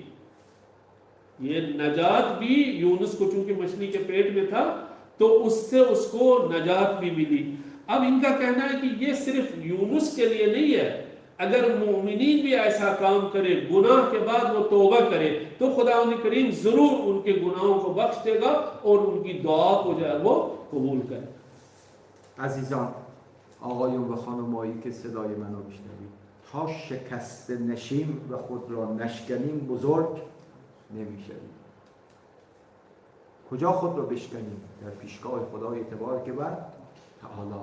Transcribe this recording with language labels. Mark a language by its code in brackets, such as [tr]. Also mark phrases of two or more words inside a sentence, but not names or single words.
[ur] یہ نجات بھی یونس کو چونکہ مچھلی کے پیٹ میں تھا تو اس سے اس کو نجات بھی ملی. اب ان کا کہنا ہے کہ یہ صرف یونس کے لیے نہیں ہے، اگر مومنین بھی ایسا کام کرے، گناہ کے بعد وہ توبہ کرے، تو خدا کریم ضرور ان کے گناہوں کو بخش دے گا اور ان کی دعا کو جو ہے وہ قبول کرے. [fa] عزیزان، آقایون و خانمایی که صدای منو میشنوید، تا شکست نشیم و خود را نشکنیم بزرگ نمیشویم. کجا خود را بشکنیم؟ در پیشگاه خدای تبارک و تعالی.